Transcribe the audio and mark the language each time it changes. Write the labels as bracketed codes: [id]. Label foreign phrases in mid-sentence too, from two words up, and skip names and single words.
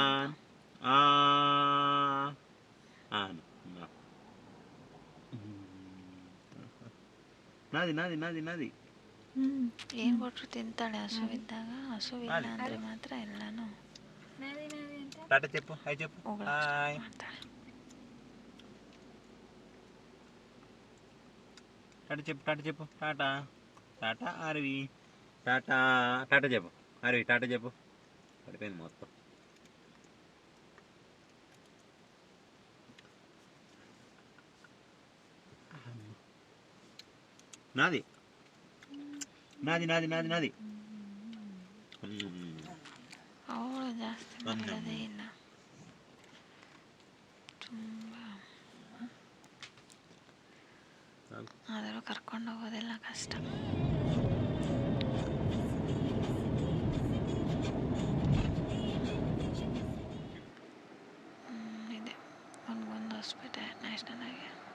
[kn] ನಾದಿ ಏನು ಕೊಟ್ಟರು ತಿಂತಾಳೆ ಹಸುವಿದ್ದಾಗ. ಹಸುವಿಲ್ಲ ಅಂದರೆ ಮಾತ್ರ ಎಲ್ಲನೂ [te] ಟಾಟಾ చెప్పు, ಹಾಯ್ చెప్పు, ಹಾಯ್ [kn] ಮಾಡ್ತಾಳೆ. [te] టాటా చెప్పు, టాటా టాటా ఆర్వి, టాటా టాటా చెప్పు, ఆర్వి టాటా చెప్పు. పడిపోయింది మొత్తం. నాది నాది నాది నాది నాది [kn] ಅವಳು ಜಾಸ್ತಿ ಮಾಡೋದೇ ಇಲ್ಲ, ತುಂಬ. ಆದರೂ ಕರ್ಕೊಂಡು ಹೋಗೋದೆಲ್ಲ ಕಷ್ಟ. ಇದೆ ಒಂದು [en] hospital national [kn] ಆಗಿ.